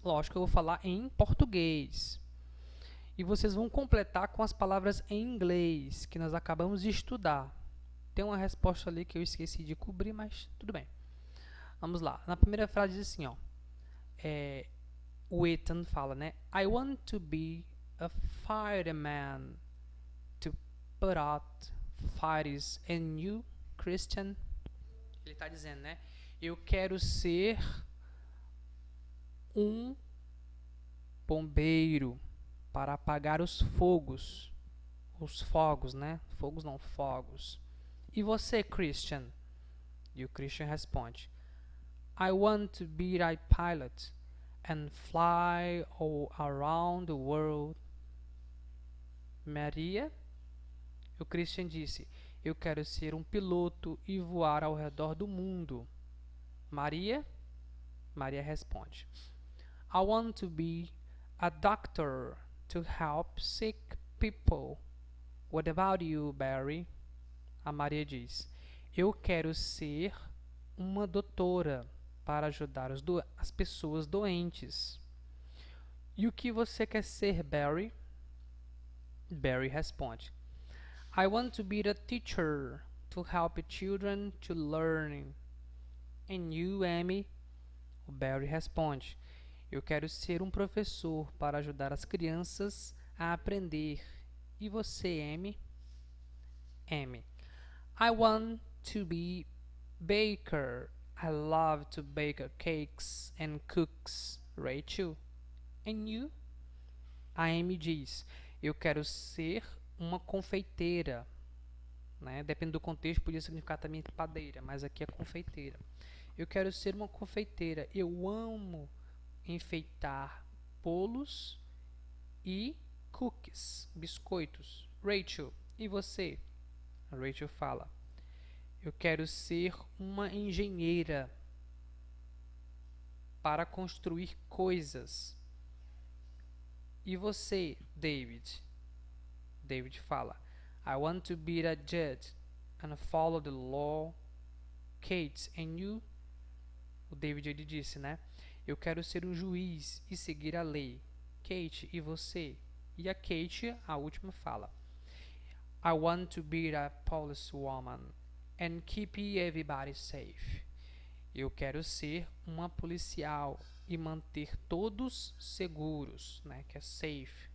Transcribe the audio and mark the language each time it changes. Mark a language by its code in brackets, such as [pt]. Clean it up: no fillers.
[pt] Lógico que eu vou falar em português. E vocês vão completar com as palavras em inglês que nós acabamos de estudar. Tem uma resposta ali que eu esqueci de cobrir, mas tudo bem. Vamos lá. Na primeira frase diz assim, ó. O Ethan fala, né? [en] I want to be a fireman to put out fires. And you, Christian? [pt] Ele está dizendo, né? Eu quero ser um bombeiro para apagar os fogos. Os fogos, né? Fogos não, fogos. E você, Christian? E o Christian responde, [en] I want to be a pilot and fly all around the world. [pt] Maria? O Christian disse, eu quero ser um piloto e voar ao redor do mundo. Maria? Maria responde, [en] I want to be a doctor to help sick people. What about you, Barry? [pt] A Maria diz, eu quero ser uma doutora para ajudar as pessoas doentes. E o que você quer ser, Barry? Barry responde, [en] I want to be a teacher to help children to learn. And you, Amy? [pt] O Barry responde, eu quero ser um professor para ajudar as crianças a aprender. E você, Amy? [en] Amy, I want to be baker. I love to bake cakes and cookies. Rachel? And you? [pt] A Amy diz, eu quero ser uma confeiteira. Né? Depende do contexto, podia significar também padeira, mas aqui é confeiteira. Eu quero ser uma confeiteira. Eu amo enfeitar bolos e cookies, biscoitos. Rachel, e você? A Rachel fala, eu quero ser uma engenheira para construir coisas. E você, David? David fala, [en] I want to be a judge and follow the law. Kate, and you? [pt] O David, ele disse, né? Eu quero ser um juiz e seguir a lei. Kate, e você? E a Kate, a última, fala, [en] I want to be a policewoman and keep everybody safe. [pt] Eu quero ser uma policial e manter todos seguros, né? Que é safe.